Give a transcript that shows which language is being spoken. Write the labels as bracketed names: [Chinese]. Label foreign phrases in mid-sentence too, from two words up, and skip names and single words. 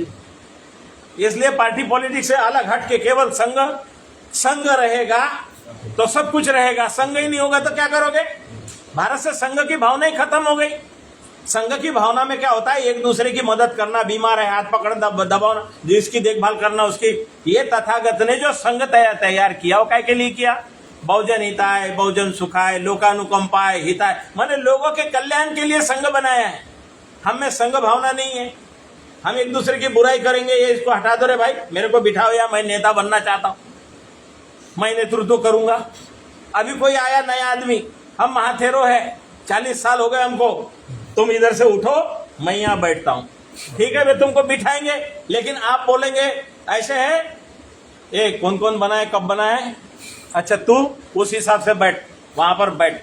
[Hindi] इसलिए पार्टी पॉलिटिक्स से अलग हट के केवल संघ रहेगा तो सब कुछ रहेगा। संघ ही नहीं होगा तो क्या करोगे? भारत से संघ की भावना ही खत्म हो गई। संघ की भावना में क्या होता है? एक दूसरे की मदद करना, बीमार है हाथ पकड़ना, दबाना, जिसकी देखभाल करना उसकी। ये तथागत ने जो संघ तैयार किया वो काय के लिए किया? [Pali] बहुजन हिताय, बहुजन सुखाय, लोकानुकंपाय, हिताय, [Hindi] माने लोगों के कल्याण के लिए संघ बनाया है। हम में संघ भावना नहीं है। हम एक दूसरे की बुराई करेंगे, ये इसको हटा दो रे भाई, मेरे को बिठाओ, या मैं नेता बनना चाहता हूं, मैं नेतृत्व करूंगा। अभी कोई आया नया आदमी, हम महाथेरो है, 40 साल हो गए हमको, तुम इधर से उठो, मैं यहाँ बैठता हूँ, ठीक है, वे तुमको बिठाएंगे, लेकिन आप बोलेंगे ऐसे है, ये कौन कौन बना है, कब बना है, अच्छा तू उस हिसाब से बैठ, वहां पर बैठ।